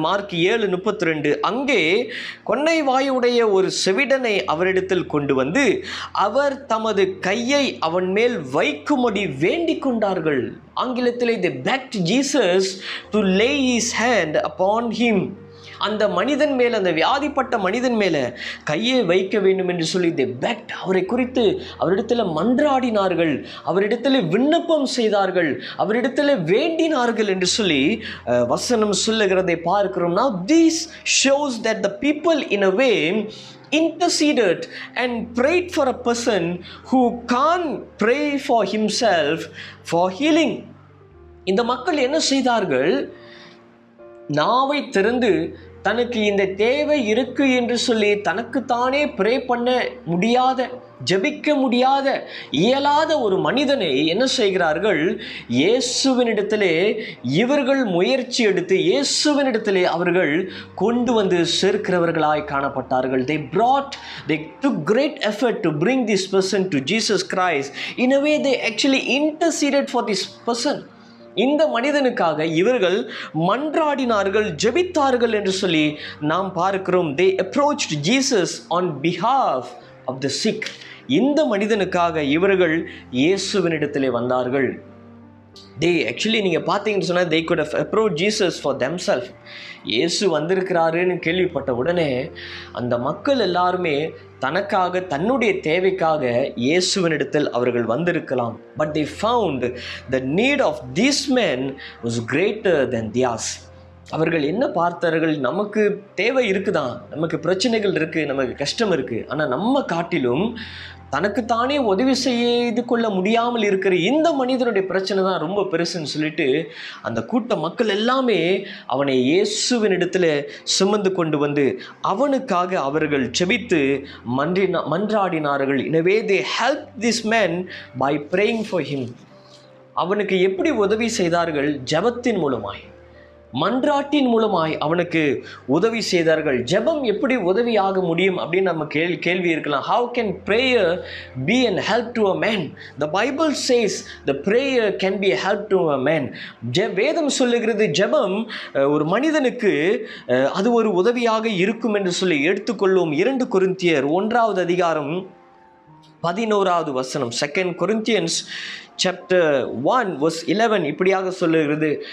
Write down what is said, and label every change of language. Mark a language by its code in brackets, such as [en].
[ta] Mark 7:32. அங்கே கொன்னை வாயுடைய ஒரு செவிடனை அவரிடத்தில் கொண்டு வந்து அவர் தமது கையை அவன் மேல் வைக்கும்படி வேண்டிக் கொண்டார்கள். ஆங்கிலத்திலே [en] they begged Jesus to lay his hand upon him. [ta] அந்த மனிதன் மேல், அந்த வியாதிப்பட்ட மனிதன் மேலே கையை வைக்க வேண்டும் என்று சொல்லி [en] they begged. [ta] அவரை குறித்து அவரிடத்தில் மன்றாடினார்கள், அவரிடத்தில் விண்ணப்பம் செய்தார்கள், அவரிடத்தில் வேண்டினார்கள் என்று சொல்லி வசனம் சொல்லுகிறதை பார்க்கிறோம். [en] Now this shows that the people in a way interceded and prayed for a person who can't pray for himself for healing. [ta] இந்த மக்கள் என்ன செய்தார்கள்? நாவை திறந்து தனக்கு இந்த தேவை இருக்கு என்று சொல்லி தனக்குத்தானே ப்ரே பண்ண முடியாத, ஜெபிக்க முடியாத, இயலாத ஒரு மனிதனை என்ன செய்கிறார்கள்? இயேசுவினிடத்திலே இவர்கள் முயற்சி எடுத்து இயேசுவினிடத்திலே அவர்கள் கொண்டு வந்து சேர்க்கிறவர்களாய் காணப்பட்டார்கள். [en] They took great effort to bring this person to Jesus Christ. In a way they actually interceded for this person. [ta] இந்த மனிதனுக்காக இவர்கள் மன்றாடினார்கள், ஜெபித்தார்கள் என்று சொல்லி நாம் பார்க்கிறோம். [en] They approached Jesus on behalf of the sick. [ta] இந்த மனிதனுக்காக இவர்கள் இயேசுவினிடத்திலே வந்தார்கள். நீங்கள் பார்த்தீங்கன்னு சொன்னால் [en] they could have approached Jesus for themselves. [ta] இயேசு வந்திருக்கிறாருன்னு கேள்விப்பட்ட உடனே அந்த மக்கள் எல்லாருமே தனக்காக, தன்னுடைய தேவைக்காக இயேசுவினிடத்தில் அவர்கள் வந்திருக்கலாம். [en] But they found the need of these men was greater than theirs. [ta] அவர்கள் என்ன பார்த்தார்கள்? நமக்கு தேவை இருக்குதான், நமக்கு பிரச்சனைகள் இருக்குது, நமக்கு கஷ்டம் இருக்குது, ஆனால் நம்ம காட்டிலும் தனக்குத்தானே உதவி செய்து கொள்ள முடியாமல் இருக்கிற இந்த மனிதனுடைய பிரச்சனை தான் ரொம்ப பெருசுன்னு சொல்லிட்டு அந்த கூட்ட மக்கள் எல்லாமே அவனை இயேசுவினிடத்தில் சுமந்து கொண்டு வந்து அவனுக்காக அவர்கள் செபித்து மன்றாடினார்கள். எனவே [en] they helped this man by praying for him. [ta] அவனுக்கு எப்படி உதவி செய்தார்கள்? ஜெபத்தின் மூலமாய், மன்றாட்டின் மூலமாய் அவனுக்கு உதவி செய்தார்கள். ஜெபம் எப்படி உதவியாக முடியும் அப்படின்னு நம்ம கேள்வி இருக்கலாம். [en] How can prayer be an help to a man? The Bible says the prayer can be a help to a man. [ta] வேதம் சொல்லுகிறது ஜெபம் ஒரு மனிதனுக்கு அது ஒரு உதவியாக இருக்கும் என்று சொல்லி எடுத்துக்கொள்ளும். 2 கொரிந்தியர் 1வது அதிகாரம் 11வது வசனம், [en] 2 Corinthians chapter 1 verse 11 [ta] இப்படியாக சொல்லுகிறது.